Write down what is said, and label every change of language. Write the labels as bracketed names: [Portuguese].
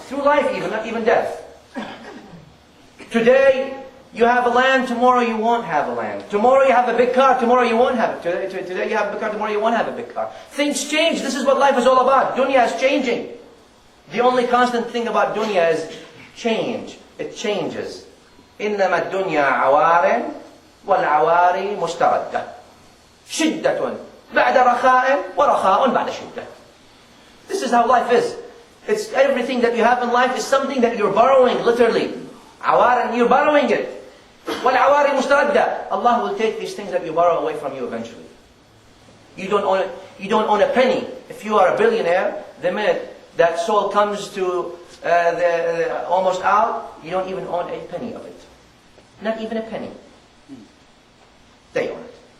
[English] Through life even, not even death. Today you have a land. Tomorrow you won't have a land. Tomorrow you have a big car. Tomorrow you won't have it. Today you have a big car. Tomorrow you won't have a big car. Things change. This is what life is all about. Dunya is changing. The only constant thing about dunya is change. It changes. [Arabic] إنما الدنيا عوار والعواري مستردة. شدة بعد رخاء ورخاء بعد شدة. [English] This is how life is. It's everything that you have in life is something that you're borrowing, literally. Awar, and you're borrowing it. [Arabic] والعواري مستردة. [English] Allah will take these things that you borrow away from you eventually. You don't own it. You don't own a penny. If you are a billionaire, the minute that soul comes to almost out, you don't even own a penny of it. Not even a penny. They own it.